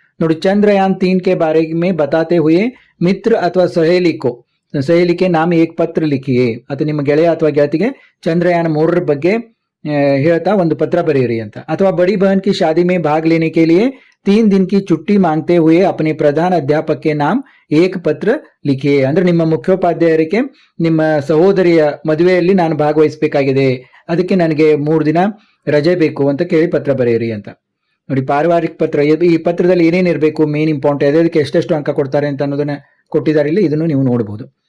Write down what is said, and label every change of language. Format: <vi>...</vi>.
<kn>ನೋಡಿ</kn> <hi>ಚಂದ್ರಯಾನ್ 3 के बारे में बताते हुए मित्र अथवा सहेली के नाम एक पत्र लिखिए.</hi> <kn>ಅಥವಾ ನಿಮ್ಮ ಗೆಳೆಯ ಅಥವಾ ಗೆಳತಿಗೆ ಚಂದ್ರಯಾನ 3 ಬಗ್ಗೆ ಹೇಳ್ತಾ ಒಂದು ಪತ್ರ ಬರೆಯಿರಿ ಅಂತ. ಅಥವಾ</kn> <hi>बड़ी बहन की शादी में भाग लेने के लिए 3 दिन की छुट्टी मांगते हुए अपने प्रधान अध्यापक के नाम एक पत्र लिखिए.</hi> <kn>ಅಂದ್ರೆ ನಿಮ್ಮ ಮುಖ್ಯೋಪಾಧ್ಯಾಯರಿಗೆ ನಿಮ್ಮ ಸಹೋದರಿಯ ಮದುವೆಯಲ್ಲಿ ನಾನು ಭಾಗವಹಿಸಬೇಕಾಗಿದೆ, ಅದಕ್ಕೆ ನನಗೆ 3 ದಿನ ರಜೆ ಬೇಕು ಅಂತ ಕೇಳಿ ಪತ್ರ ಬರೆಯಿರಿ ಅಂತ. ನೋಡಿ ಪಾರಿವಾರಿಕ ಪತ್ರ, ಈ ಪತ್ರದಲ್ಲಿ ಏನೇನಿರಬೇಕು, ಮೇನ್ ಇಂಪಾರ್ಟೆಂಟ್, ಅದಕ್ಕೆ ಎಷ್ಟೆಷ್ಟು ಅಂಕ ಕೊಡ್ತಾರೆ ಅಂತ ಅನ್ನೋದನ್ನ ಕೊಟ್ಟಿದ್ದಾರೆ ಇಲ್ಲಿ, ಇದನ್ನು ನೀವು ನೋಡಬಹುದು.</kn>